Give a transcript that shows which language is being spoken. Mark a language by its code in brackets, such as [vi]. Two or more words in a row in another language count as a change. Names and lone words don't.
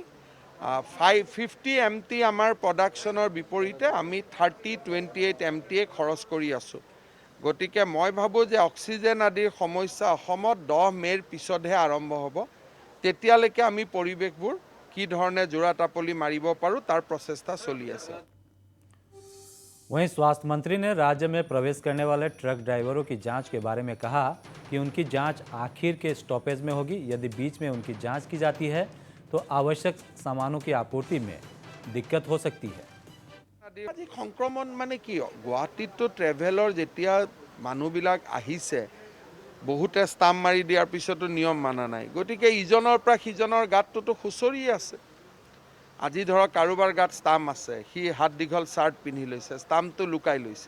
[as] 50 MT আমাৰ প্ৰডাকশ্যনৰ বিপৰীতে আমি 30-28 MT খৰচ কৰি আছোঁ। গতিকে মই ভাবোঁ যে অক্সিজেন আদিৰ সমস্যা অসমত 10 মে'ৰ পিছতহে আৰম্ভ হ'ব। তেতিয়ালৈকে আমি পৰিৱেশবোৰ কি ধৰণে জোৰা টাপলি মাৰিব পাৰোঁ তাৰ প্ৰচেষ্টা চলি আছে। [hi] वहीं स्वास्थ्य मंत्री ने राज्य में प्रवेश करने वाले ट्रक ड्राइवरों की जांच के बारे में कहा कि उनकी जांच आखिर के स्टॉपेज में होगी। यदि बीच में उनकी जांच की जाती है तो आवश्यक सामानों की आपूर्ति में दिक्कत हो सकती है। [as] আজি সংক্ৰমণ মানে কি গুৱাহাটীতো ট্ৰেভেলৰ যেতিয়া মানুহবিলাক আহিছে বহুতে ষ্টাম্প মাৰি দিয়াৰ পিছতো নিয়ম মানা নাই। গতিকে ইজনৰ পৰা সিজনৰ গাতটোতো খুচৰি আছে। আজি ধৰক কাৰোবাৰ গাত ষ্টাম্প আছে, সি হাত দীঘল চাৰ্ট পিন্ধি লৈছে, ষ্টাম্পটো লুকাই লৈছে।